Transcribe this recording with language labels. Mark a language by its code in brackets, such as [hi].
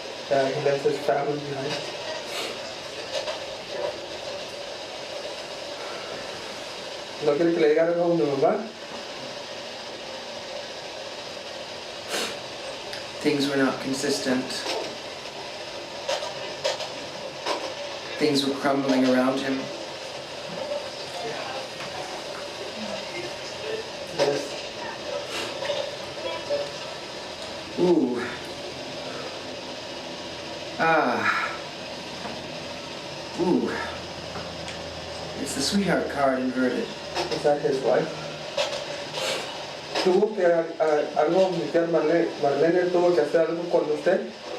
[en] Yeah, he left his family behind. [es] ¿No quiere que le diga algo a mi mamá? [en] Things were not consistent. Things were crumbling around him. Yes. Ooh. Ah. Ooh. It's the sweetheart card inverted. Is that his wife? [es] ¿Tuvo que algo, mi tía Marlene tuvo que hacer algo con usted?